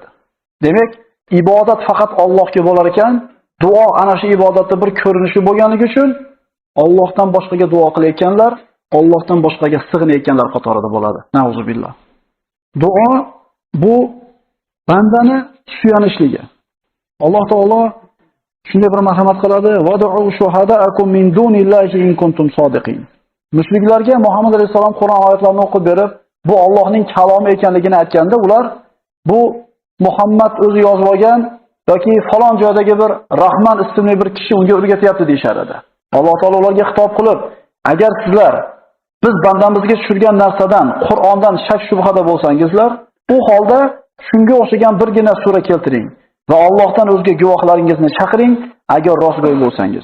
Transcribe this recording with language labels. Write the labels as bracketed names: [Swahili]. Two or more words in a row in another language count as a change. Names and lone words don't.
[Uzbek] Demak, ibodat faqat Allohga bo'lar ekan, duo ana shu ibodatning bir ko'rinishi bo'lganligi uchun Allohdan boshqaga duo qilayotganlar, Allohdan boshqaga sig'inayotganlar qatorida bo'ladi. Nauzubillah. Duo bu bandani suyanishligi. Alloh taolo shunday bir marhamat qiladi: [Arabic] "وادعوا شهداءكم من دون الله إن كنتم صادقين." [Uzbek] Mushriklarga Muhammad alayhisalom Qur'on oyatlarini o'qib berib, bu Allohning kalomi ekanligini aytganda, ular bu Muhammad o'zi yozib olgan yoki falon joydagi bir Rahman ismli bir kishi unga o'rgatyapti deyshar edi. Alloh taolo ularga xitob qilib, agar sizlar biz bandamizga tushirgan narsadan, Qur'ondan shak shubhada bo'lsangizlar, u holda shunga o'xshagan birgina sura keltiring va Allohdan o'zga guvohlaringizni chaqiring agar rostgo'y bo'lsangiz.